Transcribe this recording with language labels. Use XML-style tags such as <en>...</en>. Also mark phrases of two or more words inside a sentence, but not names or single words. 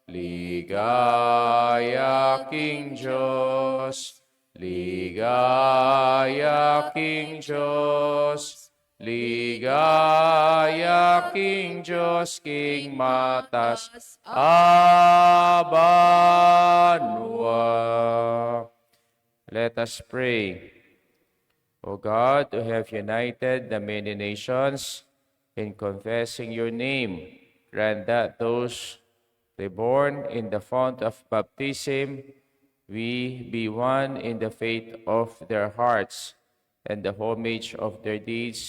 <pam>Ligaya, King Diyos, ligaya, King Diyos, ligaya, King Diyos, King Matas, Abanwa.</pam> <en>Let us pray. O God, who have united the many nations in confessing your name, grant that those reborn in the font of baptism, we be one in the faith of their hearts and the homage of their deeds.</en>